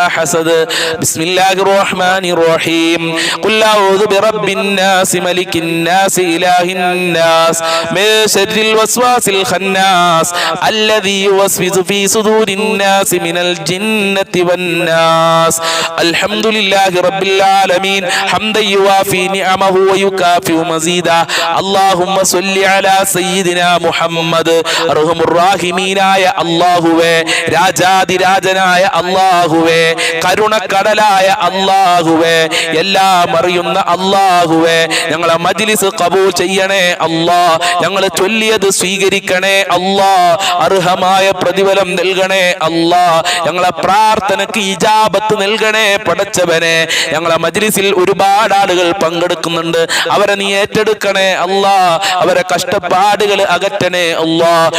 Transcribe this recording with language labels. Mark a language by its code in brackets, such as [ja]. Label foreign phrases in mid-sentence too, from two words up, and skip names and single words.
[ar] حسد بسم الله الرحمن الرحيم قل أعوذ برب الناس ملك الناس إله الناس من شر الوسواس الخناس الذي يوسوس في صدور الناس من الجنة والناس الحمد لله رب العالمين حمدا يوافي نعمه ويكافئ مزيدا اللهم صل على سيدنا محمد أرحم الراحمين يا الله [ml] രാജാതിരാജനായ അല്ലാഹുവേ കരുണക്കടലായ അല്ലാഹുവേ എല്ലാം അറിയുന്ന അല്ലാഹുവേ ഞങ്ങളെ മജ്ലിസ് ഖബൂൽ ചെയ്യണേ അല്ലാ ഞങ്ങൾ ചൊല്ലിയത് സ്വീകരിക്കണേ അല്ലാ അർഹമായ പ്രതിഫലം നൽകണേ അല്ലാ ഞങ്ങളെ പ്രാർത്ഥനയ്ക്ക് ഇജാബത്ത് നൽകണേ പടച്ചവനെ ഞങ്ങളെ മജ്ലിസിൽ ഒരുപാട് ആളുകൾ പങ്കെടുക്കുന്നുണ്ട് അവരെ നീ ഏറ്റെടുക്കണേ അല്ലാ അവരെ കഷ്ടപ്പാടുകൾ അകറ്റണേ അല്ലാ